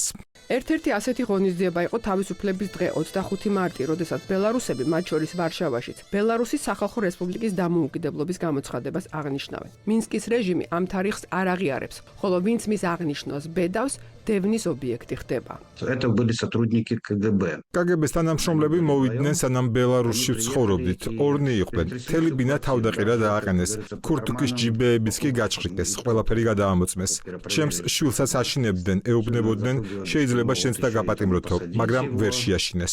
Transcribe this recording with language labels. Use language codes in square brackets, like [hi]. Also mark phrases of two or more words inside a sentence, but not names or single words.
[ka] ერთ-ერთი ასეთი ღონისძიება იყო თავისუფლების დღე 25 მარტი, როდესაც ბელარუსები, მათ შორის ვარშავაშიც, ბელარუსის სახალხო რესპუბლიკის დამოუკიდებლობის გამოცხადებას აღნიშნავენ. მინსკის რეჟიმი ამ თარიღს არ აღიარებს, ხოლო ვინც მის აღნიშვნას ბედავს, დევნის ობიექტი ხდება. [ru] Это были сотрудники КГБ. [ka] KGB-ს თანამშრომლები მოვიდნენ სანამ ბელარუსში ვცხოვრობდით. ორნი იყვნენ. მთელი ბინა თავდაყირა დააყენეს. ქურთუკის ჯიბეებიც კი გაჭრიკეს. ყველაფერი გადაამოწმეს. ჩემს შვილსაც აშინებდნენ, ეუბნებოდნენ, შეიძლება შენც და გაპატიმროთო, მაგრამ ვერ შეაშინეს.